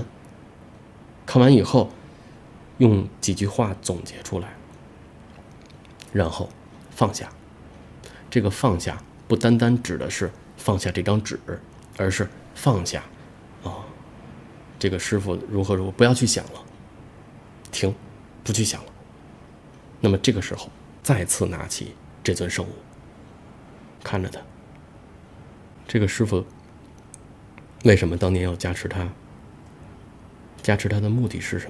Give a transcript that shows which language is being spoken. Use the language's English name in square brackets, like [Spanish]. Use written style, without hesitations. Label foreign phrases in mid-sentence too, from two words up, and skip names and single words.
[Chinese] 看完以後用幾句話總結出來，然後放下。這個放下不單單指的是放下這張紙，而是放下這個師傅如何如何，不要去想了，停，不去想了。那麼這個時候再次拿起這尊聖物，看着他。這個師傅為什麼當年要加持他？加持他的目的是什麼？